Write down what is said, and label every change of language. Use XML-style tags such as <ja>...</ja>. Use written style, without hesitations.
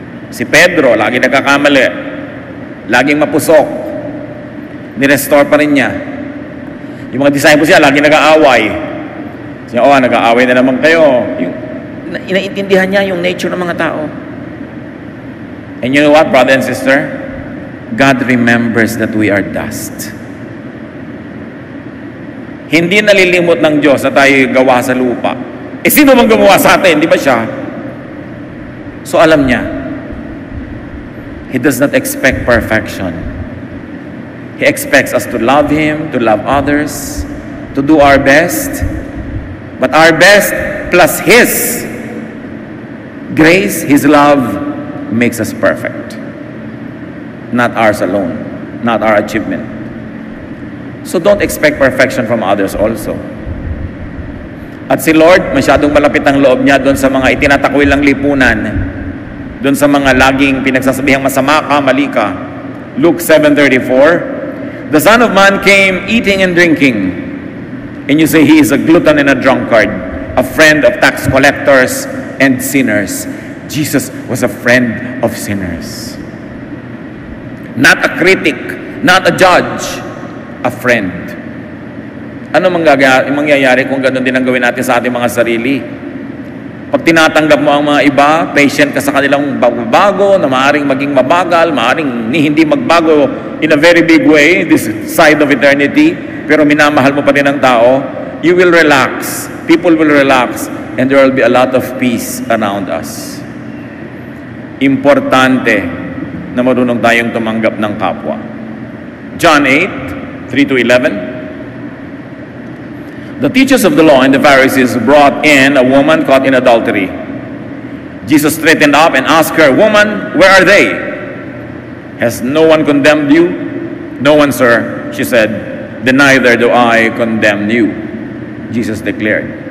<tl>Si Pedro, lagi nagkakamali, laging mapusok, nirestore pa rin niya. Yung mga disciples niya, lagi nag-aaway. Siya, nag-aaway na naman kayo. Inaintindihan niya yung nature ng mga tao.</tl> <en>And you know what, brother and sister? God remembers that we are dust.</en> <tl>Hindi nalilimot ng Diyos na tayo gawa sa lupa. Sino bang gumawa sa atin? Di ba siya?</tl> <en>So</en> <tl>alam niya,</tl> <en>He does not expect perfection. He expects us to love Him, to love others, to do our best. But our best plus His grace, His love, makes us perfect. Not ours alone, not our achievement. So don't expect perfection from others also.</en> <tl>At si Lord, masyadong malapit ang loob niya doon sa mga itinatakwil ng lipunan, doon sa mga laging pinagsasabihang masama ka, mali ka.</tl> <en>Luke 7:34, the Son of Man came eating and drinking, and you say he is a glutton and a drunkard, a friend of tax collectors and sinners. Jesus was a friend of sinners. Not a critic, not a judge, a friend.</en> <tl>Ano mangyayari kung ganun din ang gawin natin sa ating mga sarili? Pag tinatanggap mo ang mga iba, patient ka sa kanilang bago, na maaaring maging mabagal, maaaring hindi magbago</tl> <en>in a very big way, this side of eternity,</en> <tl>pero minamahal mo pa din ang tao,</tl> <en>you will relax. People will relax, and there will be a lot of peace around us.</en> <tl>Importante na marunong tayong tumanggap ng kapwa.</tl> <en>John 8:3-11. The teachers of the law and the Pharisees brought in a woman caught in adultery. Jesus straightened up and asked her, "Woman, where are they? Has no one condemned you?" "No one, sir," she said. "Then neither do I condemn you," Jesus declared.</en>